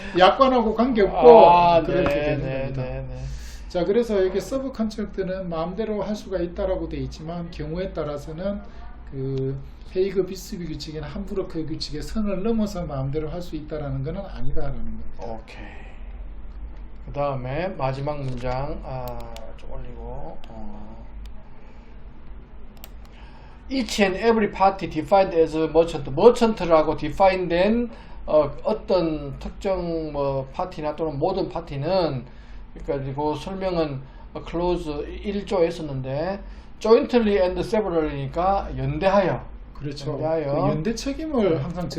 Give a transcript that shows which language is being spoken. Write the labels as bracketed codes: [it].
[ko] 약관하고 관계없고 그렇게 되는 겁니다. 자, 그래서 이게 서브 컨트랙트는 마음대로 할 수가 있다라고 돼 있지만 경우에 따라서는 그 헤이그 비스비 규칙이나 함부르크 규칙의 선을 넘어서 마음대로 할 수 있다라는 것은 아니다라는 겁니다. 오케이. 그 다음에 마지막 문장 좀 올리고 [en] Each and every party defined as merchant. [ko] merchant라고 define된 어떤 특정 뭐 파티나 또는 모든 파티는 그러니까 그 설명은 clause 1조에 있었는데 [en] jointly and severally [ko] 니까 연대하여. 그렇죠. 연대하여. 그 연대 책임을 항상